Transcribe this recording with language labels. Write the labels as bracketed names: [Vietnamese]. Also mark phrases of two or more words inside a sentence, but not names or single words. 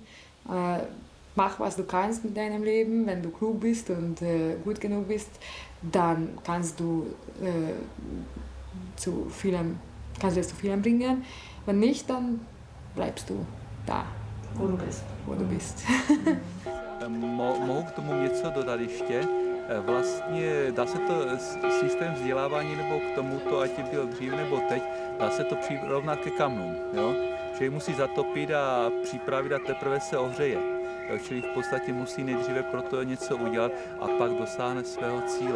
[German] Mach, was du kannst mit deinem Leben. Wenn du klug bist und gut genug bist, dann kannst du es zu vielem bringen. Wenn nicht, dann bleibst du da, wo du bist. [Czech] Mohu k tomu něco dodat ještě? Vlastně dá se to systém vzdělávání nebo k tomuto, ať byl dřív nebo teď, dá se to přirovnat ke kamnům. Jo? Člověk musí zatopit a připravit a teprve se ohřeje. Čili v podstatě musí nejdříve pro to něco udělat a pak dosáhne svého cíle.